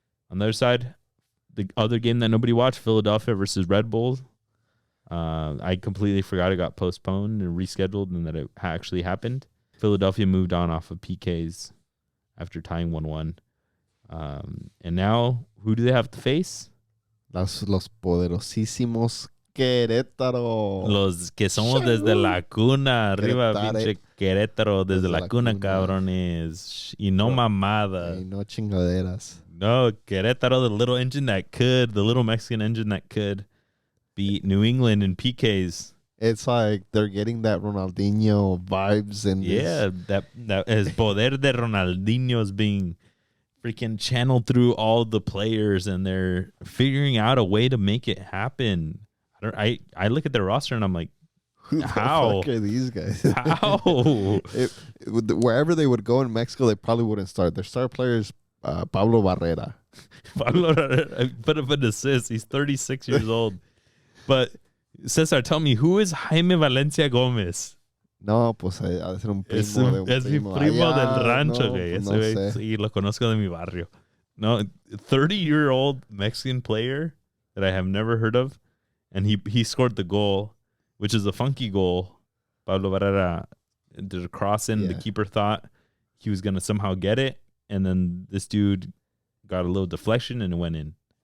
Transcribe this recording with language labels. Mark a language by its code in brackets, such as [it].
[en] On the other side, the other game that nobody watched, Philadelphia versus Red Bull. I completely forgot it got postponed and rescheduled and that it actually happened. Philadelphia moved on off of PKs after tying 1-1. And now, who do they have to face? [es] Los poderosísimos Querétaro. Los que somos desde la cuna. Arriba, pinche Querétaro. Desde la cuna, cabrones. Y no mamadas. Y no chingaderas. [en] No, Querétaro, the little engine that could. The little Mexican engine that could beat New England in PKs. It's like they're getting that Ronaldinho vibes. And yeah, that is poder de Ronaldinho is being freaking channeled through all the players, and they're figuring out a way to make it happen. I look at their roster and I'm like, who the how fuck are these guys? How? Wherever they would go in Mexico, they probably wouldn't start. Their star player is Pablo Barrera. Pablo Barrera put up an assist. He's 36 years old. But Cesar, tell me, who is Jaime Valencia Gómez? [es] No, pues ha de ser un primo de un es mi primo del rancho, güey. No, sé. Sí, lo conozco de mi barrio. [en] No, 30-year-old Mexican player that I have never heard of. And he scored the goal, which is a funky goal. Pablo Barrera did a cross in. Yeah. The keeper thought he was going to somehow get it. And then this dude got a little deflection and it went in.